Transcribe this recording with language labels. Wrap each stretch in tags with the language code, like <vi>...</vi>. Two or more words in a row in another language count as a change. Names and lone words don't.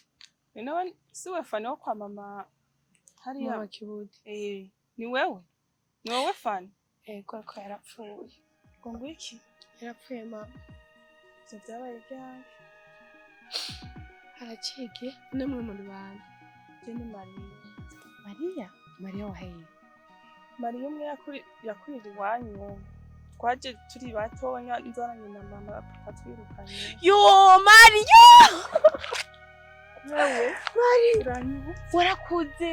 <rn>niwe siwe fani wo kwa mama hariya mama Kibudi ni wewe fani ko yarapfuye ngo ngwiki yarapfuye mama ivyo vyabaye ryari haraciye namwe muri bande je ni Mariya Mariya waheye Mariya umwe yakurira iwanyu twaje turi batonya nzaranye na mama atwirukanye yo Mariya wewe Mariya warakuze</rn>